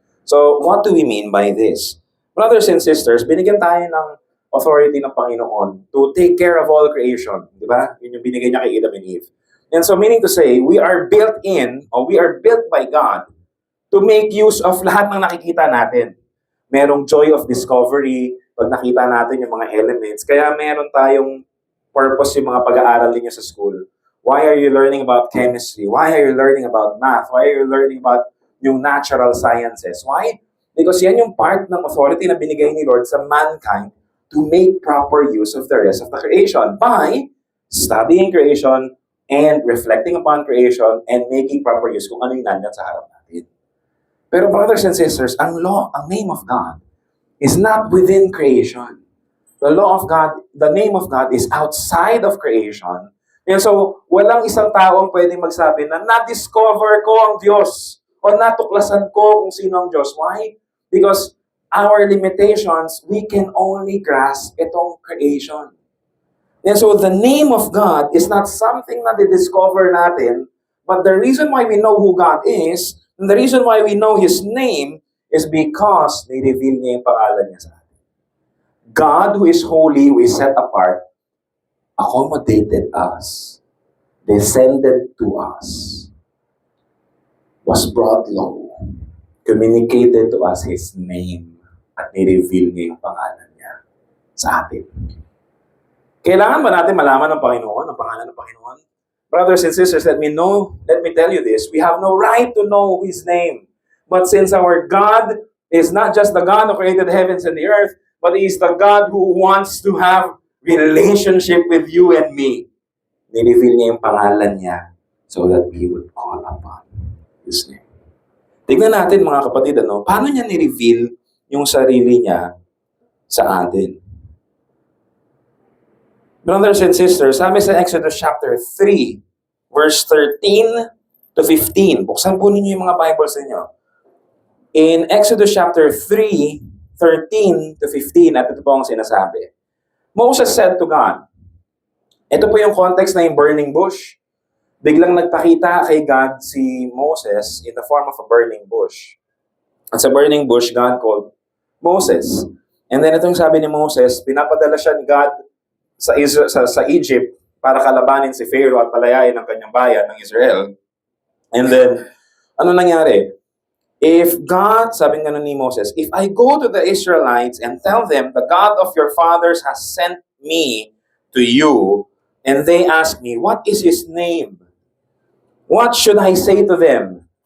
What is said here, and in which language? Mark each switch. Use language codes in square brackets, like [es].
[en] So, what do we mean by this? Brothers and sisters, [tl] binigyan tayo ng authority ng Panginoon [en] to take care of all creation. [tl] Di ba? Yun yung binigay niya kay [en] Adam and Eve. And so, meaning to say, we are built by God to make use of [tl] lahat ng nakikita natin. Merong [en] joy of discovery [tl] pag nakita natin yung mga elements. Kaya meron tayong purpose yung mga pag-aaral ninyo sa school. [en] Why are you learning about chemistry? Why are you learning about math? Why are you learning about yung natural sciences? Why? Because yan yung part ng authority na binigay ni Lord sa mankind to make proper use of the rest of the creation by studying creation and reflecting upon creation and making proper use [tl] kung ano yung nandyan sa harap natin. [en] Pero brothers and sisters, ang name of God is not within creation. The law of God, the name of God is outside of creation. [tl] And so, walang isang taong pwedeng magsabi na na-discover ko ang Diyos o natuklasan ko kung sino ang Diyos. [en] Why? Because our limitations, we can only grasp itong creation. And so, the name of God is not something na di-discover natin, but the reason why we know who God is, and the reason why we know His name, is because [tl] ni-reveal niya yung pangalan niya sa atin. [en] God who is holy, who is set apart, accommodated us, descended to us, was brought low, communicated to us His name, [tl] at ni-reveal niya yung pangalan niya sa atin. Kailangan ba natin malaman ng Panginoon, ang pangalan ng Panginoon? [en] Brothers and sisters, let me tell you this. We have no right to know His name. But since our God is not just the God who created the heavens and the earth, but He is the God who wants to have relationship with you and me, [tl] ni-reveal niya yung pangalan niya [en] so that we would call upon His name. [tl] Tignan natin mga kapatid, paano niya ni-reveal yung sarili niya sa atin? [en] Brothers and sisters, sabi sa Exodus chapter 3, verse 13 to 15. [tl] Buksan po ninyo yung mga Bibles ninyo. In Exodus chapter 3, 13 to 15, at ito po ang sinasabi. [en] Moses said to God, [tl] ito po yung context na yung burning bush. Biglang nagpakita kay God si Moses [en] in the form of a burning bush. At sa burning bush, God called Moses. [tl] And then itong sabi ni Moses, pinapadala siya ni God sa Egypt para kalabanin si Pharaoh at palayain ang kanyang bayan ng Israel. And then, ano nangyari? [en] If God, [tl] sabi nga ni Moses, [en] if I go to the Israelites and tell them, the God of your fathers has sent me to you, and they ask me, what is His name? What should I say to them?